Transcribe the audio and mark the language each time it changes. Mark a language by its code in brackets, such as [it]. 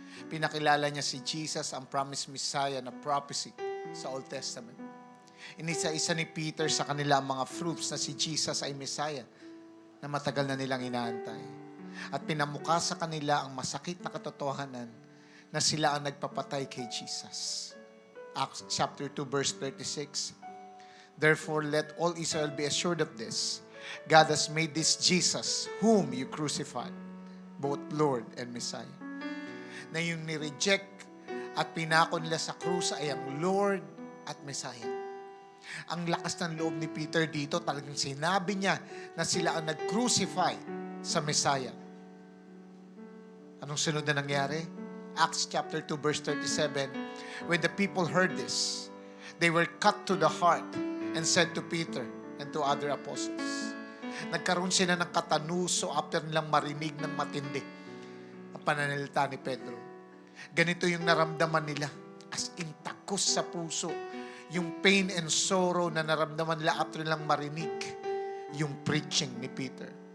[tl] Pinakilala niya si Jesus, ang promised Messiah na prophecy sa Old Testament. Inisa-isa ni Peter sa kanila ang mga proofs na si Jesus ay Messiah. na matagal na nilang inaantay. At pinamukha sa kanila ang masakit na katotohanan na sila ang nagpapatay kay Jesus. [en] Acts chapter 2 verse 36. Therefore, let all Israel be assured of this. God has made this Jesus, whom you crucified, both Lord and Messiah. [tl] Na yung ni-reject at pinako nila sa krus ay ang Lord at Messiah. Ang lakas ng loob ni Peter dito, talagang sinabi niya na sila ang nag-crucify sa Messiah. Anong sunod na nangyari? [en] Acts chapter 2 verse 37. When the people heard this, they were cut to the heart and said to Peter and to other apostles. [tl] Nagkaroon sila ng katanuso after nilang marinig ng matindi ang pananalita ni Pedro. Ganito yung naramdaman nila, as in takos sa puso, yung [en] pain and sorrow [tl] na naramdaman nila after nilang marinig yung preaching ni Peter.